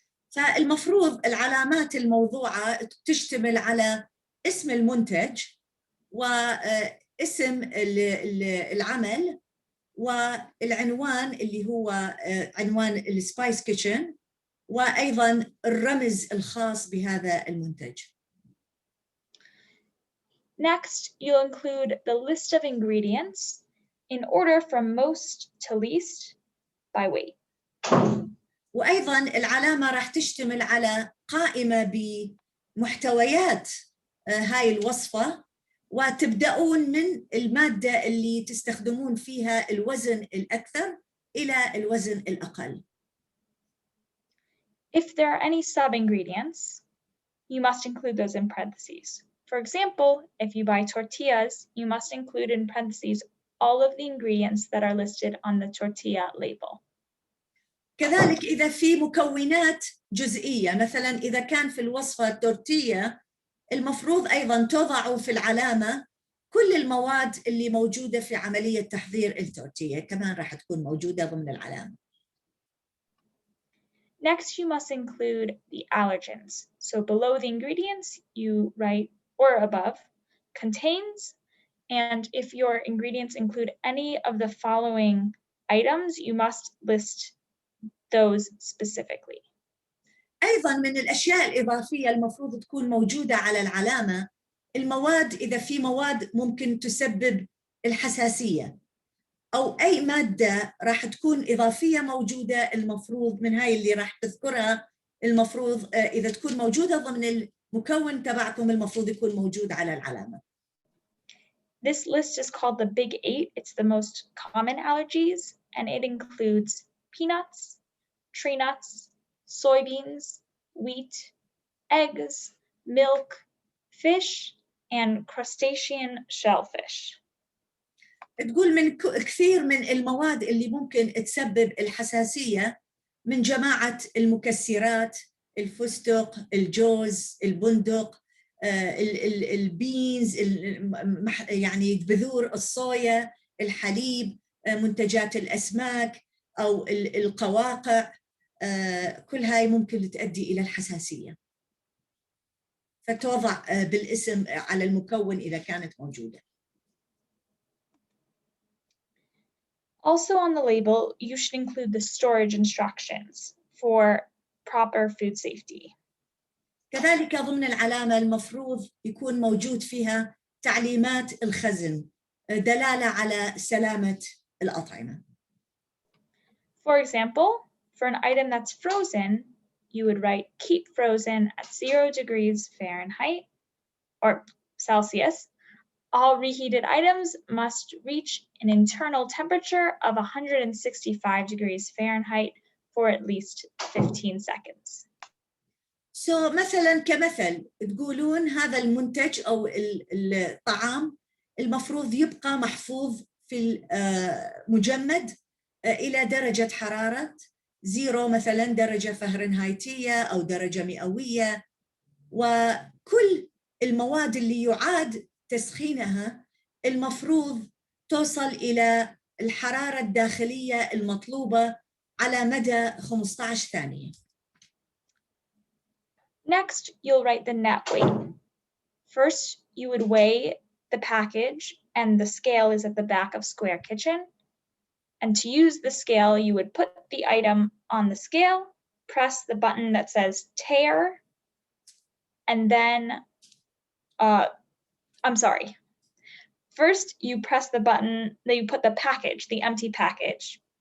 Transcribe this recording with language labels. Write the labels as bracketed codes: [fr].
[ar] فالمفروض العلامات الموضوعة تشتمل على اسم المنتج واسم العمل والعنوان اللي هو عنوان السبايس كيتشن، وأيضاً الرمز الخاص بهذا المنتج. [en] Next, you'll include the list of ingredients in order from most to least by weight. [ar] وأيضاً العلامة راح تشتمل على قائمة بمحتويات هاي الوصفة، وتبدأون من المادة اللي تستخدمون فيها الوزن الأكثر إلى الوزن الأقل. [en] If there are any sub-ingredients, you must include those in parentheses. For example, if you buy tortillas, you must include in parentheses all of the ingredients that are listed on the tortilla label. [ar] كذلك إذا في مكونات جزئية، مثلاً إذا كان في الوصفة تورتية، المفروض أيضاً توضعوا في العلامة كل المواد اللي موجودة في عملية تحضير التورتية، كمان راح تكون موجودة ضمن العلامة. [en] Next, you must include the allergens. So below the ingredients, you write, or above, contains, and if your ingredients include any of the following items, you must list those specifically. [ar] أيضاً من الأشياء الإضافية المفروض تكون موجودة على العلامة المواد، إذا في مواد ممكن تسبب الحساسية أو أي مادة راح تكون إضافية موجودة، المفروض من هاي اللي راح تذكرها المفروض إذا تكون موجودة ضمن المكون تبعكم المفروض يكون موجود على العلامة. [en] This list is called the Big Eight. It's the most common allergies, and it includes peanuts, tree nuts, soybeans, wheat, eggs, milk, fish, and crustacean shellfish. [ar] تقول من كثير من المواد اللي ممكن تسبب الحساسية من جماعة المكسرات، الفستق، الجوز، البندق، البينز، يعني بذور الصويا، الحليب، منتجات الأسماك أو القواقع، كل هاي ممكن تؤدي إلى الحساسية، فتوضع بالاسم على المكون إذا كانت موجودة. [en] Also on the label, you should include the storage instructions for proper food safety. [ar] كذلك ضمن العلامة المفروض يكون موجود فيها تعليمات الخزن، دلالة على سلامة الأطعمة. [en] For example, for an item that's frozen, you would write keep frozen at 0 degrees Fahrenheit or Celsius. All reheated items must reach an internal temperature of 165 degrees Fahrenheit for at least 15 seconds. [ar] مثلا كمثل تقولون هذا المنتج أو الطعام المفروض يبقى محفوظ في مجمد إلى درجة حرارة 0 مثلا درجة فهرنهايتية أو درجة مئوية، وكل المواد اللي يعاد تسخينها المفروض توصل إلى الحرارة الداخلية المطلوبة على مدى 15 ثانية. [en] Next, you'll write the net weight. First, you would weigh the package, and the scale is at the back of Square Kitchen. And to use the scale, you would put the item on the scale, press the button that says tear, and then, First, you press the button, then you put the package, the empty package.